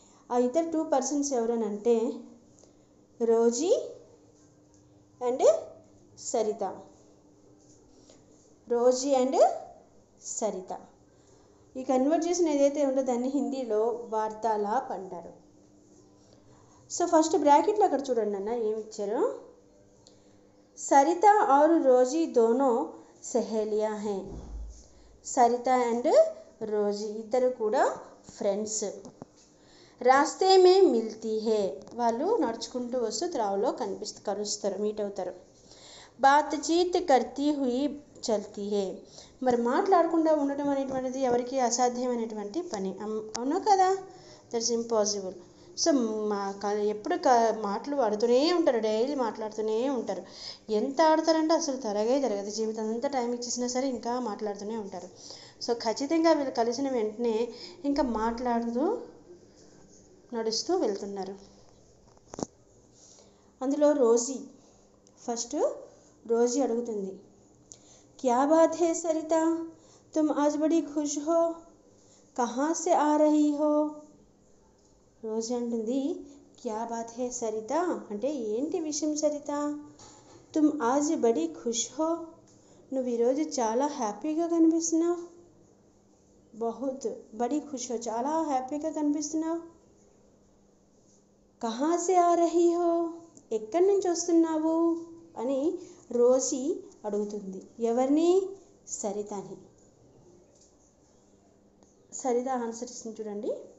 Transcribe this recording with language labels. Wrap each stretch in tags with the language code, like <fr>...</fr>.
<te>ఆ ఇద్దరు</te> <en>2 persons</en> <te>ఎవరనంటే Rosie and Saritha. Rosie and Saritha. ఈ కన్వర్జేషన్ ఏదైతే ఉందో దాన్ని హిందీలో వార్తాలాప్ అంటారు. సో ఫస్ట్ బ్రాకెట్లో అక్కడ చూడండి అన్న ఏమి ఇచ్చారు.</te> <hi>సరిత और रोजी दोनों सहेलियां हैं.</hi> <te>సరిత అండ్ రోజీ ఇద్దరు కూడా ఫ్రెండ్స్.</te> <hi>రాస్తే మే మిల్తీ హే,</hi> <te>వాళ్ళు నడుచుకుంటూ వస్తూ త్రావులో కలుస్తారు, మీట్ అవుతారు.</te> <hi>బాత్చీత్ కర్తీ హుయి చల్తీ హే,</hi> <te>మరి మాట్లాడకుండా ఉండటం అనేటువంటిది ఎవరికి అసాధ్యమైనటువంటి పని, అవునా కదా?</te> <en>That's impossible.</en> <te>సో ఎప్పుడు మాటలు ఆడుతూనే ఉంటారు, డైలీ మాట్లాడుతూనే ఉంటారు. ఎంత ఆడతారంటే అసలు తరగే జరగదు, జీవితం అంతా టైం ఇచ్చేసినా సరే ఇంకా మాట్లాడుతూనే ఉంటారు. సో ఖచ్చితంగా వీళ్ళు కలిసిన వెంటనే ఇంకా మాట్లాడుతూ నడుస్తూ వెళ్తున్నారు. అందులో రోజీ ఫస్ట్ రోజీ అడుగుతుంది,</te> <hi>क्या बात है सरिता, तुम आज बड़ी खुश हो, कहाँ से आ रही हो.</hi> <te>రోజీ అంటుంది,</te> <hi>क्या बात है सरिता</hi> <te>అంటే ఏంటి విషయం సరిత.</te> <hi>तुम आज बड़ी खुश हो,</hi> <te>నువ్వు ఈరోజు చాలా హ్యాపీగా కనిపిస్తున్నావు.</te> <hi>बहुत बड़ी खुश हो,</hi> <te>చాలా హ్యాపీగా కనిపిస్తున్నావు.</te> <hi>कहाँ से आ रही हो,</hi> <te>ఎక్కడి నుంచి వస్తున్నావు అని రోజీ అడుగుతుంది. ఎవరిని? సరితని. సరిత ఆన్సర్ ఇస్తుంది చూడండి.</te>